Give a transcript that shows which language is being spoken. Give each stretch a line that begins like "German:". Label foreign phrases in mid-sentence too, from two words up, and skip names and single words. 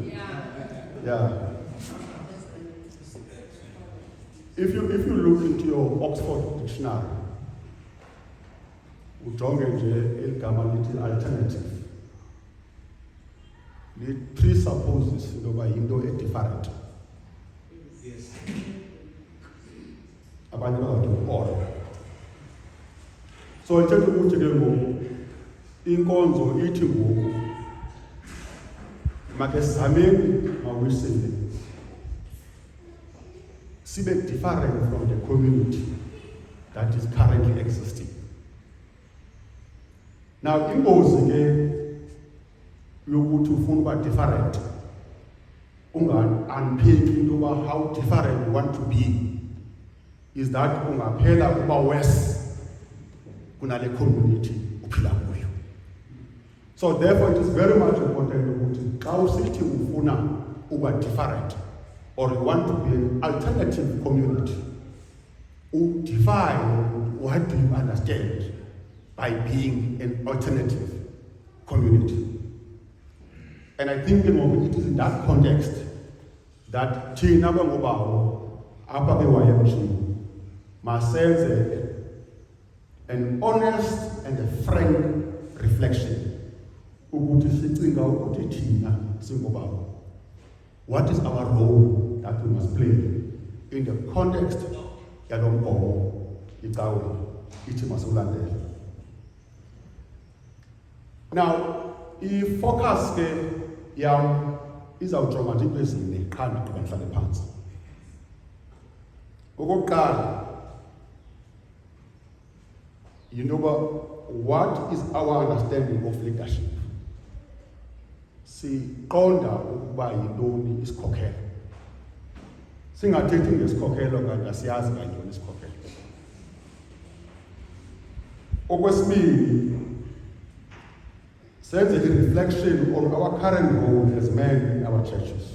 English: Yeah. If you look into your Oxford dictionary,
Xhosa: ujonge nje eligama lithi alternative,
English: it presupposes
Xhosa: into yoba yinto different. Yes. Abanye bazathi or. So ithetha ukuthi ke ngoku inkonzo ithi ngoku make sizameni mawisile sibe
English: different from the community that is currently existing.
Xhosa: Now ingozi ke yokuthi ufuna uba different unga-unpack into yoba
English: how different you want to be is that
Xhosa: ungaphela uba worse kunale community uphila kuyo.
English: So therefore it is very much important
Xhosa: ukuthi xa usithi ufuna uba
English: different or you want to be an alternative community, define what do you understand by being an alternative community. And I think it is in that context that
Xhosa: thina bangobawo apha ke-YMG masenze
English: an honest and a frank reflection
Xhosa: ukuthi sicinga ukuthi thina singobawo,
English: what is our role that we must play in the context
Xhosa: yalo mgomo icawe ithi masiwulandele. Now i-focus ke yam izawujonga nje into ezine qha ndiqhuba ndihlale phansi. Okokuqala,
English: you know, what is our understanding of leadership?
Xhosa: Siqonda ukuba yintoni isikhokhelo. Singathethi ngesikhokhelo kanti asiyazi kantoni isikhokhelo. Okwesibili, senze
English: a reflection on our current role as men in our churches.